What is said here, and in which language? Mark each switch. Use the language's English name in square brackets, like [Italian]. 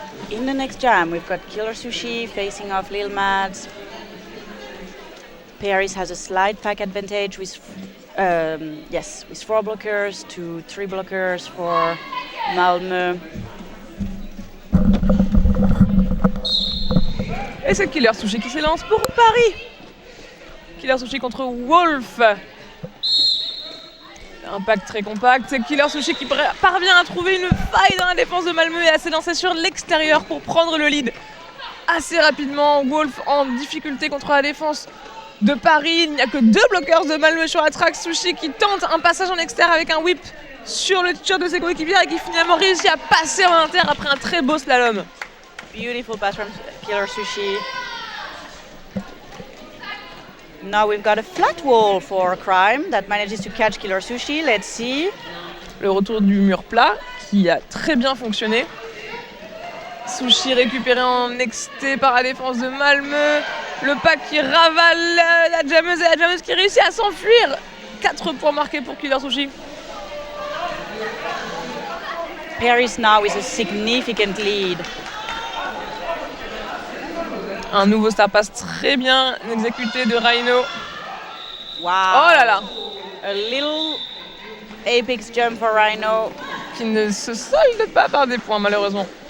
[English] In the next jam, we've got Killer Sushi facing off Lil Mads. Paris has a slide pack advantage with 4 blockers to 3 blockers for Malmö. [French] Et c'est Killer Sushi qui s'élance pour Paris. Killer Sushi contre Wolf. Un pack très compact. C'est Killer Sushi qui parvient à trouver une faille dans la défense de Malmö et à s'élancer sur l'extérieur pour prendre le lead assez rapidement. Wolf en difficulté contre la défense de Paris. Il n'y a que 2 bloqueurs de Malmö sur la track. Sushi qui tente un passage en extérieur avec un whip sur le t-shirt de ses coéquipiers et qui finalement réussit à passer en inter après un très beau slalom. [English] Beautiful pass from Killer Sushi. Now we've got a flat wall for Crime that manages to catch Killer Sushi. Let's see. [French] Le retour du mur plat qui a très bien fonctionné. Sushi récupéré en XT par la défense de Malmö. Le pack qui ravale la jammeuse et la jammeuse qui réussit à s'enfuir. 4 points marqués pour Killer Sushi. [English] Paris now with a significant lead. [French] Un nouveau star pass très bien exécuté de Rhino. [English] Wow. [French] Oh là là. [English] A little apex jump for Rhino. [French] Qui ne se solde pas par des points malheureusement.